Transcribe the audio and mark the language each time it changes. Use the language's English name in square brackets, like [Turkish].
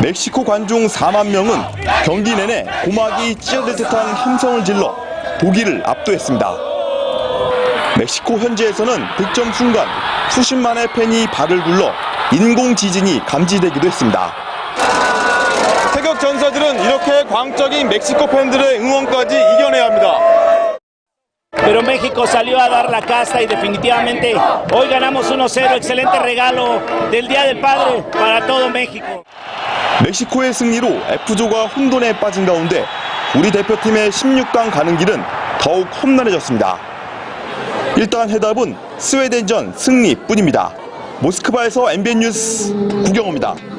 [Korean] 멕시코 관중 4만 명은 경기 내내 고막이 찢어질 듯한 함성을 질러 독일을 압도했습니다. 멕시코 현지에서는 득점 순간 수십만의 팬이 발을 굴러 인공 지진이 감지되기도 했습니다. 태극 전사들은 이렇게 광적인 멕시코 팬들의 응원까지 이겨내야 합니다. [Spanish] Pero México salió a dar la casta y definitivamente hoy ganamos 1-0, excelente regalo del Día del Padre para todo México. [Korean] 멕시코의 승리로 F조가 혼돈에 빠진 가운데 우리 대표팀의 16강 가는 길은 더욱 험난해졌습니다. 일단 해답은 스웨덴전 승리뿐입니다. 모스크바에서 MBN 뉴스 구경호입니다.